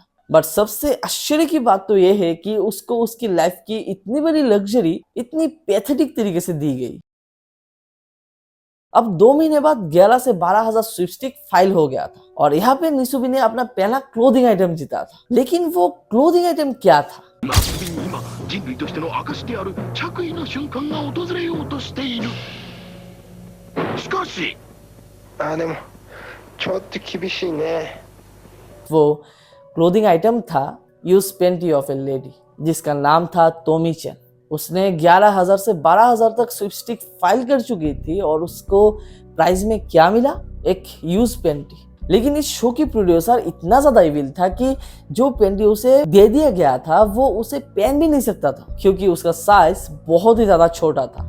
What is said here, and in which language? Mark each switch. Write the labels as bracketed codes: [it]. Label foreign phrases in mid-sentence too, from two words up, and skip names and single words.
[hi] बट सबसे आश्चर्य की बात तो यह है कि उसको उसकी लाइफ की इतनी बड़ी लग्जरी इतनी पैथेटिक तरीके से दी गई। अब 2 महीने बाद 11 से 12,000 [en] sweepstake file [hi] हो गया था और यहाँ पे निसुबी ने अपना पहला [en] clothing item [hi] जीता था। लेकिन वो [en] clothing item [hi] क्या था? [ja] 今人類としての証である着衣の瞬間が訪れようとしている。しかしでもちょっと厳しいね。 [hi] वो [en] clothing item [hi] था [en] used panty of a lady, [hi] जिसका नाम था टोमी चैन। उसने 11,000 से 12,000 तक [en] sweepstake file [hi] कर चुकी थी और उसको प्राइज में क्या मिला? एक [en] used panty. [hi] लेकिन इस शो की प्रोड्यूसर इतना ज्यादा इविल था कि जो पेंटी उसे दे दिया गया था वो उसे पहन भी नहीं सकता था, क्योंकि उसका साइज बहुत ही ज्यादा छोटा था।